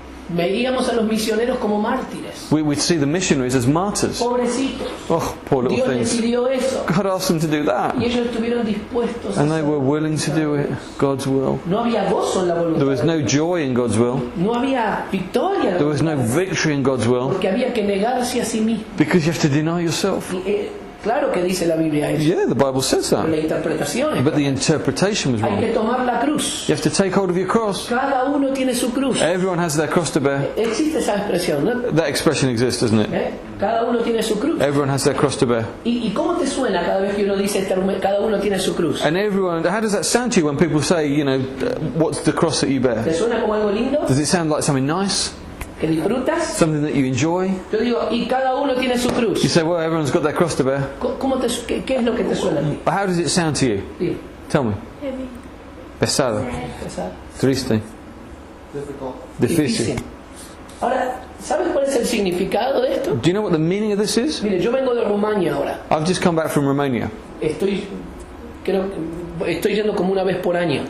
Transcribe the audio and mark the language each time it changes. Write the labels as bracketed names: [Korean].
[Spanish] Veíamos a los misioneros como mártires. [English] We'd see the missionaries as martyrs. [Spanish] Pobrecitos. [English] Oh, poor little [Spanish] Dios [English] things. [Spanish] decidió eso. [English] God asked them to do that, [Spanish] Y ellos estuvieron dispuestos a [English] and they [Spanish] hacer [English] were [Spanish] la [English] willing to [Spanish] voluntad de [English] it, [Spanish] Dios. [English] God's will. [Spanish] No había gozo en la voluntad. [English] There was [Spanish] de [English] no [Spanish] Dios. [English] joy in God's will. [Spanish] No había victoria en la [English] There was no [Spanish] voluntad de Dios. [English] victory in God's will, [Spanish] Porque había que negarse a sí mismo. [English] because you have to deny yourself. [Spanish] Y, claro que dice la Biblia eso. [English] Yeah, the Bible says [Spanish] Pero la [English] that, [Spanish] interpretación es [English] but the interpretation was [Spanish] hay [English] wrong. [Spanish] que tomar la cruz. [English] You have to take hold of your cross. [Spanish] Cada uno tiene su cruz. [English] Everyone has their cross to bear. [Spanish] Existe esa expresión, ¿no? [English] That expression exists, doesn't it? [Spanish] Cada uno tiene su cruz. [English] Everyone has their cross to bear. [Spanish] ¿Y cómo te suena cada vez que uno dice este argumento, cada uno tiene su cruz? [English] And everyone, how does that sound to you when people say, you know, what's the cross that you [Spanish] ¿Te [English] bear? [Spanish] suena como algo lindo? [English] Does it sound like something nice? [Spanish] ¿Que disfrutas? [English] Something that you enjoy? [Spanish] Yo digo, y cada uno tiene su [English] You [Spanish] cruz. [English] say, well, everyone's got their cross to bear. [Spanish] ¿Qué es lo que te suena a ti? [English] But how does it sound to you? [Spanish] Sí. [English] Tell me. [Spanish] Pesado. Pesado. Triste. Difícil. Ahora, ¿sabes cuál es el significado de esto? [English] Do you know what the meaning of this is? [Spanish] Mire, yo vengo de Rumania ahora. [English] I've just come back from Romania. [Spanish] Estoy yendo como una vez por año.